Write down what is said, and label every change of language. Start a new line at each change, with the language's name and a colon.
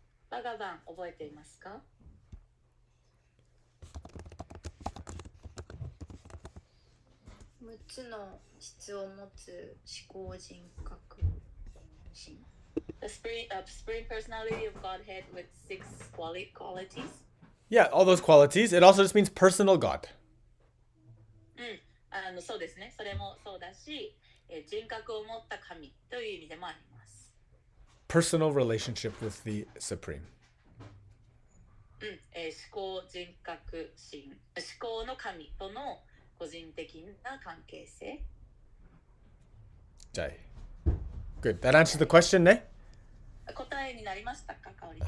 Japanese: バガバン覚えていますか 6つの質を持つ思考人格心
English: The supreme personality of Godhead with 6 qualities? Yeah, all those qualities. It also just means personal God.
Japanese: そうですね。それもそうだし、人格を持った神という意味でもあります。
English: Personal relationship with the Supreme.
Japanese: 思考人格心、思考の神との個人的な関係性。
English: Jai. Good. That answers the question, ne?
Japanese: 答えになりましたか、かおりちゃん。